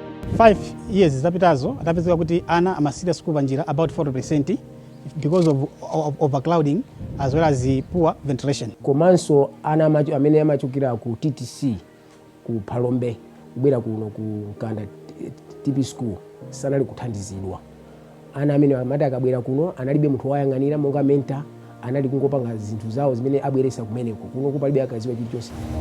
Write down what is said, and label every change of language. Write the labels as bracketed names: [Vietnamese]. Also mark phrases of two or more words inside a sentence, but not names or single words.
[English] 5 years [Nyanja] zapitazo atapezeka kuti ana amasiya school panjira [English] about 40% because of overcrowding as well as the poor ventilation. [Nyanja] Komanso ana amene amachokera ku TTC ku Palombe kubwera kuno ku Nkanda TP school sanali kuthandizidwa. Ana amene amati akabwera kuno analibe munthu wayang'anira monga mentor, anali kungopanga zinthu zawo zimene abweresa kumeneko kuno kupalibe akaziwa chilichonse.